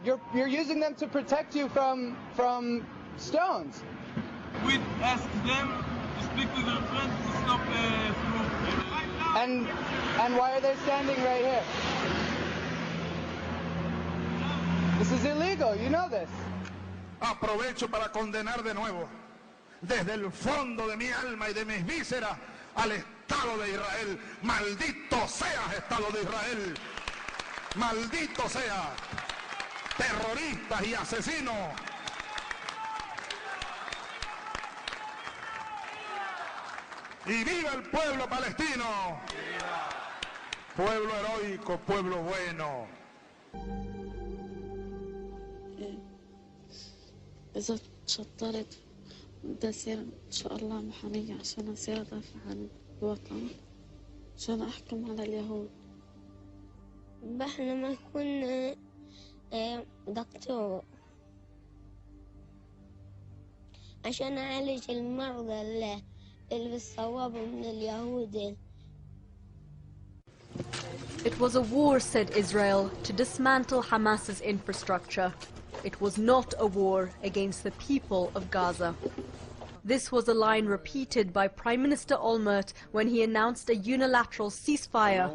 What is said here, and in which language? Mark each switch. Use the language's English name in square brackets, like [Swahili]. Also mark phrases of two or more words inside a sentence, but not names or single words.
[English] You're using them to protect you from stones. We ask them to speak to their friends to stop And why are they standing right here? This is illegal, you know this. [Spanish] Aprovecho para condenar de nuevo, desde el fondo de mi alma y de mis vísceras, al Estado de Israel. Maldito seas, Estado de Israel. Maldito seas, terroristas y asesinos. Y viva el pueblo palestino. Pueblo heroico, pueblo bueno. [Arabic] إذا تشطرت بدي أصير إن شاء الله محامية عشان أصير أدافع عن الوطن عشان أحكم على اليهود. بحلم أكون دكتور عشان أعالج المرضى اللي بيصابوا من اليهود. [English] It was a war, said Israel, to dismantle Hamas's infrastructure. It was not a war against the people of Gaza. This was a line repeated by Prime Minister Olmert when he announced a unilateral ceasefire.